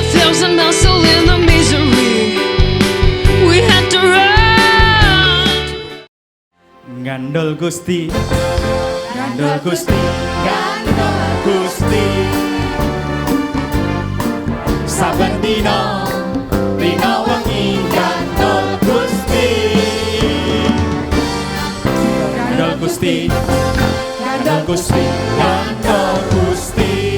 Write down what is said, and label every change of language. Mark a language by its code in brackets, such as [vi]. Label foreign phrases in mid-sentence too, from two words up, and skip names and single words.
[en] frozen our soul in the misery. We had to run. [jv] Gandol Gusti, Gandol Gusti, Gandol Gusti. Saben dina rina wengi gandol Gusti. Gandol Gusti, Gandol Gusti, Gandol Gusti.